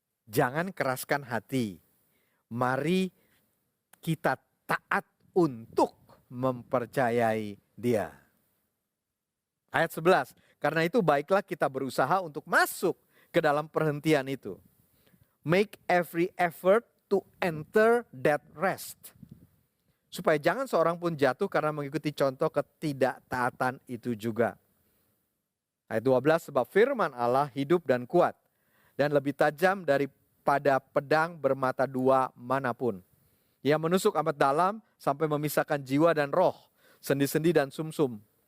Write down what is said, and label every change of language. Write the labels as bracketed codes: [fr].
[id] Jangan keraskan hati. Mari kita taat untuk mempercayai Dia. Ayat 11, karena itu baiklah kita berusaha untuk masuk ke dalam perhentian itu. [en] Make every effort to enter that rest. [id] Supaya jangan seorang pun jatuh karena mengikuti contoh ketidaktaatan itu juga. Ayat 12, sebab firman Allah hidup dan kuat, dan lebih tajam daripada pedang bermata dua manapun. Ia menusuk amat dalam sampai memisahkan jiwa dan roh, sendi-sendi dan sumsum.